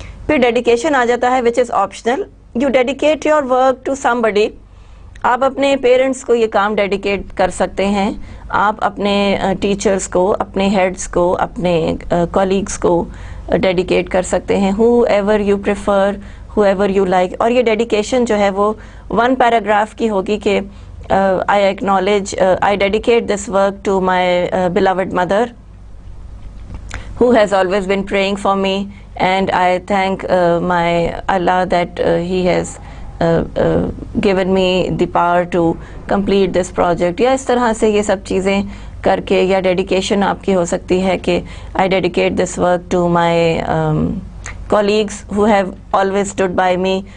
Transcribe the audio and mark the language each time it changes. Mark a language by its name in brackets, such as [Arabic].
[Urdu] پھر ڈیڈیکیشن آ جاتا ہے [English] Which is optional. You dedicate your work to somebody. [Urdu] آپ اپنے پیرنٹس کو یہ کام ڈیڈیکیٹ کر سکتے ہیں, آپ اپنے ٹیچرز کو, اپنے ہیڈز کو, اپنے کولیگز کو ڈیڈیکیٹ کر سکتے ہیں. [English] However you prefer, however you like. [Urdu] اور یہ ڈیڈیکیشن جو ہے وہ 1 پیراگراف کی ہوگی کہ [English] I acknowledge, I dedicate this work to my beloved mother who has always been praying for me, and I thank my Allah that he has given me the power to complete this project. [Urdu] یا اس طرح سے یہ سب چیزیں کر کے, یا dedication آپ کی ہو سکتی ہے کہ [English] I dedicate this work to my colleagues who have always stood by me,